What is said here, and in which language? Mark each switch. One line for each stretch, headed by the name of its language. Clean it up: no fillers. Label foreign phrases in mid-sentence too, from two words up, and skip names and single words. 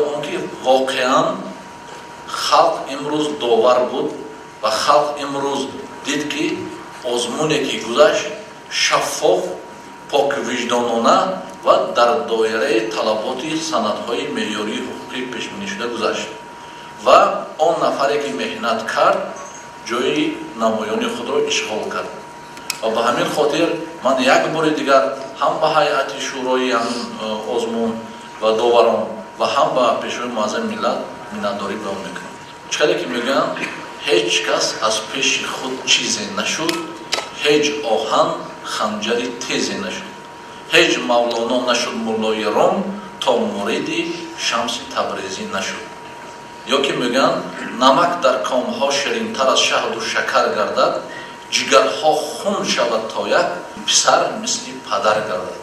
Tajik: آنکه واقعا خلق امروز داور بود و خلق امروز دید که آزمونی که گذشت شفاف، پاک وجدانانه و در دایره طلبات سندهای معیاری حقوقی پیشبینی شده گذشت و آن نفری که محنت کرد جای نمایان خود را اشغال کرد. و به همین خاطر من یک بار دیگر هم به هیئت شورای آزمون و داوران و هم به پیشوای معظم ملت миннатдорӣ ба он мекунам. чӣ ки мегӯям, ҳеҷ кас аз пеши худ чизе нашуд, ҳеҷ оҳан ханҷари тезе нашуд, ҳеҷ мавлоно нашуд муллои ром, то муриди шамси табрезӣ нашуд. ё ки мегӯям, намак дар комҳо ширинтар аз шаҳду шакар гардад, ҷигарҳо хун шавад то як, писар мисли падар гардад.